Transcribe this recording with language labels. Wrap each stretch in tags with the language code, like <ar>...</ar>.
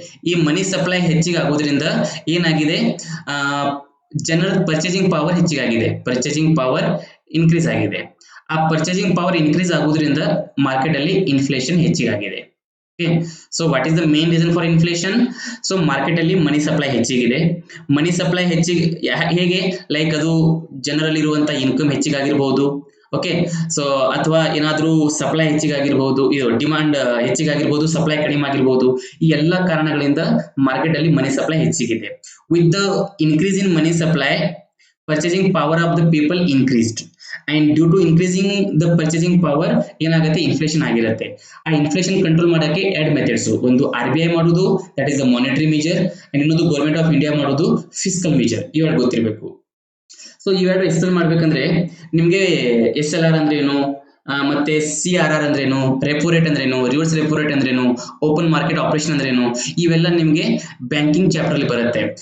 <kn>ಈ ಮನಿ ಸಪ್ಲೈ ಹೆಚ್ಚಿಗಾಗೋದ್ರಿಂದ ಏನಾಗಿದೆ, ಜನರ purchasing power ಹೆಚ್ಚಿಗಾಗಿದೆ. Purchasing power increase ಆಗಿದೆ. ಆ ಪರ್ಚೇಸಿಂಗ್ ಪವರ್ ಇನ್ಕ್ರೀಸ್ ಆಗೋದ್ರಿಂದ ಮಾರ್ಕೆಟ್ ಅಲ್ಲಿ inflation ಹೆಚ್ಚಿಗಾಗಿದೆ.</kn> <en>Okay, so what is the main reason for inflation?</en> <kn>So market ಅಲ್ಲಿ ಮನಿ ಸಪ್ಲೈ ಹೆಚ್ಚಿಗಿದೆ. ಮನಿ ಸಪ್ಲೈ ಹೇಗೆ, ಲೈಕ್ ಅದು ಜನರಲ್ಲಿ ಇರುವಂತ ಇನ್ಕಮ್ ಹೆಚ್ಚಿಗಾಗಿರ್ಬಹುದು. ಓಕೆ, ಸೊ ಅಥವಾ ಏನಾದ್ರೂ ಸಪ್ಲೈ ಹೆಚ್ಚಿಗಾಗಿರ್ಬಹುದು, ಇದು ಡಿಮಾಂಡ್ ಹೆಚ್ಚಿಗಾಗಿರ್ಬಹುದು, ಸಪ್ಲೈ ಕಡಿಮೆ ಆಗಿರ್ಬಹುದು. ಈ ಎಲ್ಲಾ ಕಾರಣಗಳಿಂದ ಮಾರ್ಕೆಟ್ ಅಲ್ಲಿ ಮನಿ supply ಹೆಚ್ಚಿಗಿದೆ.</kn> <en>with the increase in money supply, purchasing power of the people increased, and due to increasing the purchasing power</en> <kn>ಏನಾಗುತ್ತೆ, ಇನ್ಫ್ಲೇಷನ್ ಆಗಿರುತ್ತೆ. ಆ ಇನ್ಫ್ಲೇಷನ್ ಕಂಟ್ರೋಲ್ ಮಾಡಕ್ಕೆ 2 ಮೆಥಡ್ಸ್. ಒಂದು RBI ಮಾಡೋದು,</kn> <en>that is the monetary measure,</en> <kn>and ಇನ್ನೊಂದು government of India ಮಾಡೋದು fiscal major. ಇವೆರಡು ಗೊತ್ತಿರಬೇಕು. ಸೊ ಇವೆರಡು ಎಕ್ಸ್ಪ್ಲೇನ್ ಮಾಡ್ಬೇಕಂದ್ರೆ ನಿಮ್ಗೆ SLR ಅಂದ್ರೆ ಏನು, ಮತ್ತೆ CRR ಅಂದ್ರೇನು, ರೆಪೋ ರೇಟ್ ಅಂದ್ರೇನು, ರಿವರ್ಸ್ ರೆಪೋ ರೇಟ್ ಅಂದ್ರೇನು, ಓಪನ್ ಮಾರ್ಕೆಟ್ ಆಪರೇಷನ್ ಅಂದ್ರೇನು, ಇವೆಲ್ಲ ನಿಮ್ಗೆ ಬ್ಯಾಂಕಿಂಗ್ ಚಾಪ್ಟರ್ ಅಲ್ಲಿ ಬರುತ್ತೆ.</kn>